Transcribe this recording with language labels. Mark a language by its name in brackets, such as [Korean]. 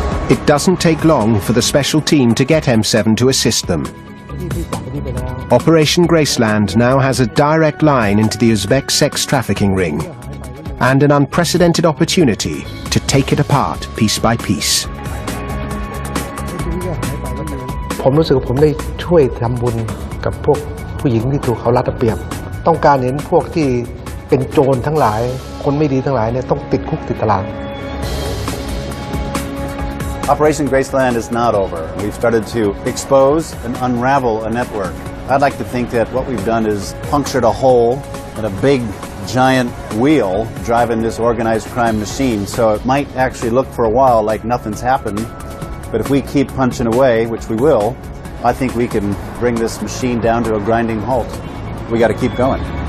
[English] It doesn't take long for the special team to get M7 to assist them. Operation Graceland now has a direct line into the Uzbek sex trafficking ring, and an unprecedented opportunity to take it apart piece by piece. [Thai] ผมรู้สึกว่าผมได้ช่วยทำบุญกับพวกผู้หญิงที่ถูกเขารัดเอาเปรียบต้องการเห็นพวกที่เป็นโจรทั้งหลายคนไม่ดีทั้งหลายเนี่ยต้องติดคุกติดตาราง [English] Operation Graceland is not over. We've started to expose and unravel a network. I'd like to think that what we've done is punctured a hole in a big, giant wheel driving this organized crime machine. So it might actually look for a while like nothing's happened. But if we keep punching away, which we will, I think we can bring this machine down to a grinding halt. We got to keep going.